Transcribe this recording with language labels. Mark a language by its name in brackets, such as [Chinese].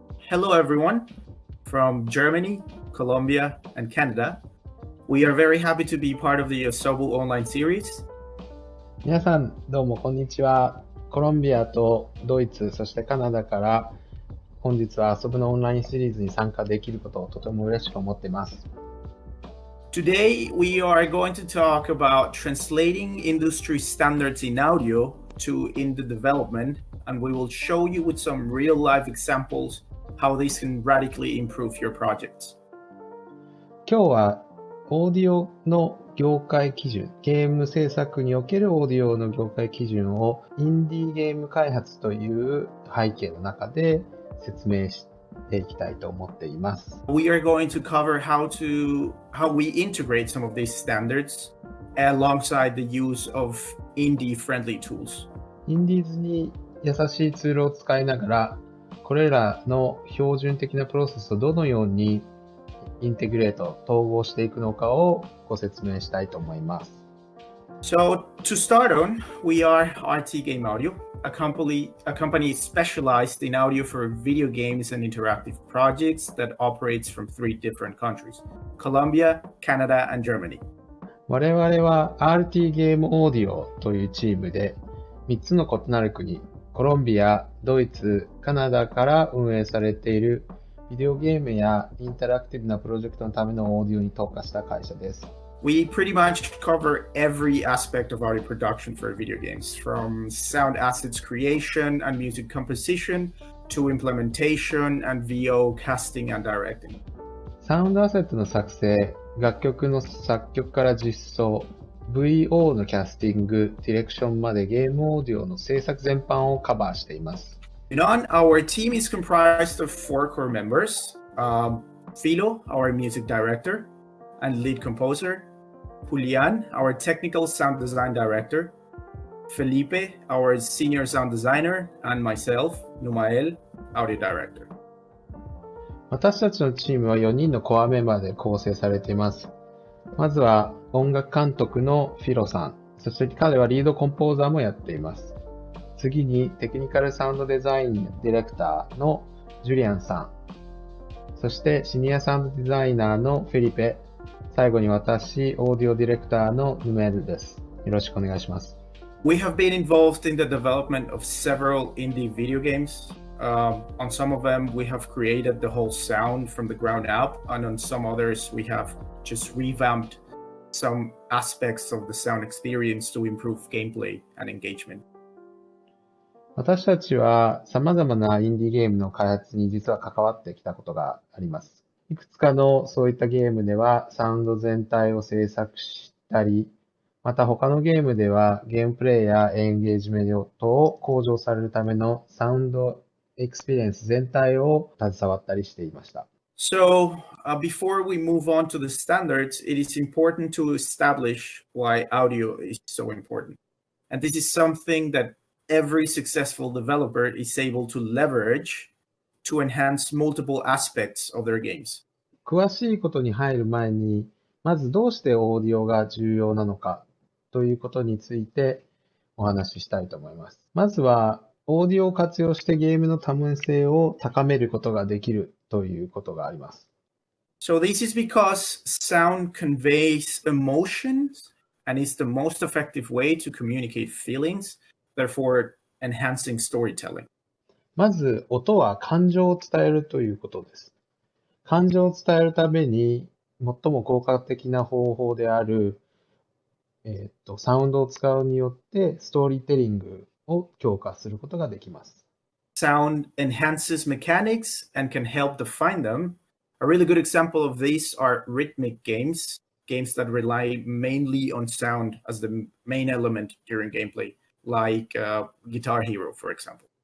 [English] Hello, everyone from Germany, Colombia, and Canada. We are very happy to be part of the asobu online series. [Japanese] 皆さんどうもこんにちは。コロンビアとドイツ、そしてカナダから本日はasobuのオンラインシリーズに参加できることをとても嬉しく思っています。 [English] Today, we are going to talk about translating industry standards in audio to indie development, and we will show you with some real-life examples how this can radically improve your projects. [Japanese] 今日はオーディオの業界基準、ゲーム制作におけるオーディオの業界基準をインディーゲーム開発という背景の中で説明していきたいと思っています。 [English] We are going to cover how we integrate some of these standards alongside the use of indie-friendly tools. [Japanese] インディーズに優しいツールを使いながら、これらの標準的なプロセスをどのようにインテグレート、統合していくのかをご説明したいと思います。 [English] So to start on, we are RT Game Audio, a company specialized in audio for video games and interactive projects that operates from 3 different countries: Colombia, Canada, and Germany. [Japanese] 我々は RT ゲームオーディオというチームで3つの異なる国、コロンビア、ドイツ、カナダから運営されているビデオゲームやインタラクティブなプロジェクトのためのオーディオに特化した会社です。 [English] We pretty much cover every aspect of audio production for video games, from sound assets creation and music composition to implementation and VO casting and directing. [Japanese] サウンドアセットの作成、楽曲の作曲から実装、VO のキャスティング、ディレクションまでゲームオーディオの制作全般をカバーしています。 [English] Our team is comprised of 4 core members: Philo, our music director and lead composer; Julian, our technical sound design director; Felipe, our senior sound designer; and myself, Numael, audio director. [Japanese] 私たちのチームは4人のコアメンバーで構成されています。まずは音楽監督のフィロさん、そして彼はリードコンポーザーもやっています。次にテクニカルサウンドデザインディレクターのジュリアンさん、そしてシニアサウンドデザイナーのフェリペ、最後に私、オーディオディレクターのヌメルです。よろしくお願いします。 [English] We have been involved in the development of several indie video games. On some of them, we have created the whole sound from the ground up, and on some others, we have just revamped some aspects of the sound experience to improve gameplay and engagement. [Japanese] 私たちは様々なインディーゲームの開発に実は関わってきたことがあります。いくつかのそういったゲームではサウンド全体を制作したり、また他のゲームではゲームプレイやエンゲージメントを向上されるためのサウンドエクスペリエンス全体を携わったりしていました。 [English] So, before we move on to the standards, it is important to establish why audio is so important. And this is something that every successful developer is able to leverage to enhance multiple aspects of their games. [Japanese] 詳しいことに入る前に、まずどうしてオーディオが重要なのかということについてお話ししたいと思います。まずは、オーディオを活用してゲームの多面性を高めることができるということがあります。 [English] So this is because sound conveys emotions and is the most effective way to communicate feelings, therefore enhancing storytelling. [Japanese] まず、音は感情を伝えるということです。感情を伝えるために最も効果的な方法である、サウンドを使うによってストーリーテリングを強化することができます。 [English] Sound enhances mechanics and can help define them. A really good example of these are rhythmic games that rely mainly on sound as the main element during gameplay, like Guitar Hero, for example.